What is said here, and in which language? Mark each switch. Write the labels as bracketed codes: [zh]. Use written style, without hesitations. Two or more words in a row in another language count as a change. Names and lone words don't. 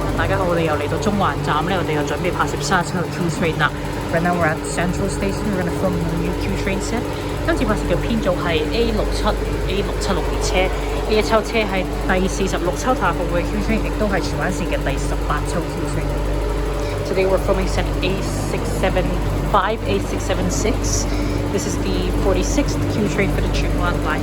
[yue] 家好，我哋又嚟到中環站咧，我哋又準備拍攝37號 Q train 啦。 [en] Right now we're at Central Station. We're gonna film the new Q train set. [yue] 今次拍攝嘅編組係 A676 列車，呢一抽車係第46抽塔服務嘅 Q train， 亦都係荃灣綫嘅第18抽 Q train。 [en] Today we're filming set A675, A676. This is the 46th Q train for the 荃灣 line.